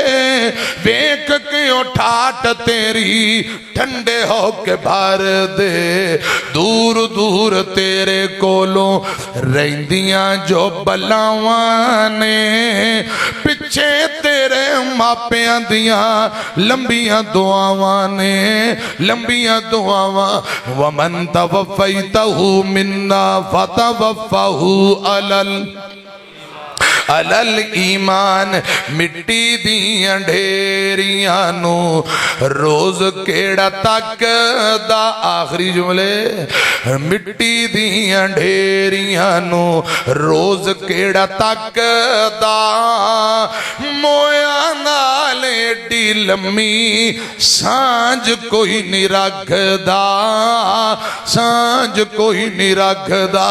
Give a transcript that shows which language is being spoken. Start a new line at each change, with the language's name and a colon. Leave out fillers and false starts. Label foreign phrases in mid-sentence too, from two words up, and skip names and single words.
Punjabi: ویکھ کیوں ٹھاٹھ تیری ٹھنڈے ہوکے بھر دے، دور دور تیرے کولوں رہندیاں جو بلاواں نے، پچھے تیرے ماپیاں دیاں لمیاں دعاواں نے، لمیاں دعاواں.
Arabic: ومن توفيته منا فتوفه على على الإيمان.
Punjabi: مٹی دیاں ڈھیریاں نوں روز کیڑا تکدا، آخری جملے. مٹی دیاں ڈھیریاں نوں روز کیڑا تکدا، مویاں نال ایڈی لمی سانجھ کوئی نہیں رکھدا، سانجھ کوئی نہیں رکھدا.